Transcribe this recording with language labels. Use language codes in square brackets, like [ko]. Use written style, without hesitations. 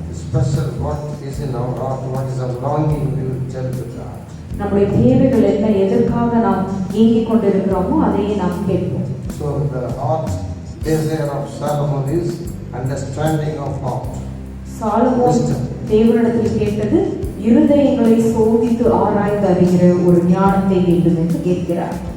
[en] Special what is in our heart, what is our longing, we will tell to God. [ta] நம்முடைய தேவைகள் என்ன, எதற்காக நாம் ஏங்கிக் கொண்டிருக்கிறோமோ அதையே நாம் கேட்போம். [en] So the heart desire of Solomon is understanding of heart. [ta] Solomon தேவனிடத்தில் கேட்டது இருதயங்களை சோதித்து ஆராய்ந்து அறிகிற ஒரு ஞானத்தை வேண்டும் என்று கேட்கிறார்.